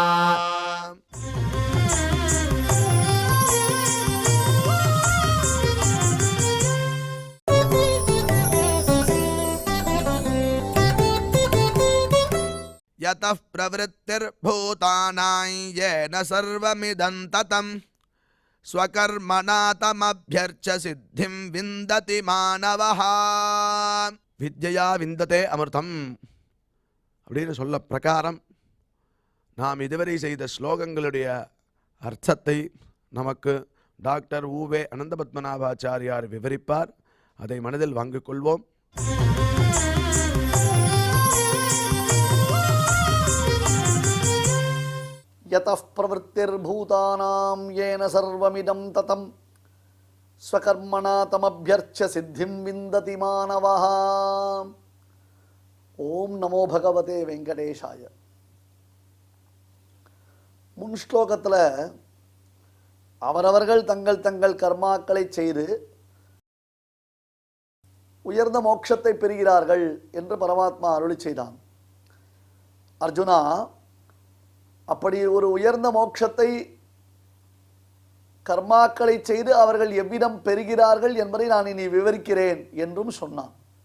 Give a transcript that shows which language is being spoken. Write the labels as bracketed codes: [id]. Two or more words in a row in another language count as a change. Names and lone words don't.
[sa] यतः प्रवृत्तिर्भूतानां येन सर्वमिदं ततं स्वकर्मणा तमभ्यर्च्य सिद्धिं विन्दति मानवः। विद्या विन्दते अमृतम् [ta] அப்படின்னு சொல்ல பிரகாரம் நாம் இதுவரை செய்த ஸ்லோகங்களுடைய அர்த்தத்தை நமக்கு டாக்டர் ஊவே அனந்த பத்மநாபாச்சாரியார் விவரிப்பார். அதை மனதில் வாங்கிக் கொள்வோம். [sa] यतः प्रवृत्तिर्भूतानां येन सर्वमिदं ततं स्वकर्मणा तमभ्यर्च्य सिद्धिं विन्दति मानवः। ॐ नमो भगवते वेङ्कटेशाय. [ta] முன் ஸ்லோகத்தில் அவரவர்கள் தங்கள் தங்கள் கர்மாக்களை செய்து உயர்ந்த மோட்சத்தை பெறுகிறார்கள் என்று பரமாத்மா அருளி செய்தான். அர்ஜுனா, அப்படி ஒரு உயர்ந்த மோட்சத்தை கர்மாக்களை செய்து அவர்கள் எவ்விதம் பெறுகிறார்கள் என்பதை நான் இனி விவரிக்கிறேன் என்றும் சொன்னான்.